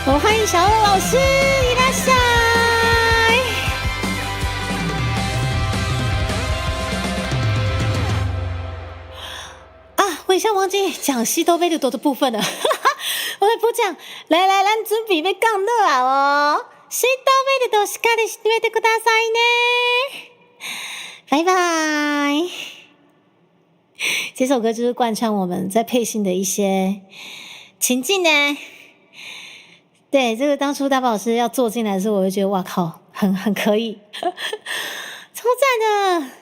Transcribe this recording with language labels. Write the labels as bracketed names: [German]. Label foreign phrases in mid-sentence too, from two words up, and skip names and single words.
[Chinese] 我欢迎小欧老师，伊拉夏。我一下忘记讲西多贝鲁多的部分了，我来补讲。来，咱准备要讲落啊哦。西多贝鲁多 [Japanese] しっかりしてくださいね。 [Chinese] 拜拜。这首歌就是贯穿我们在配信的一些情境呢。对，这个当初大宝老师要做进来的时候，我就觉得哇靠，很可以，超赞的。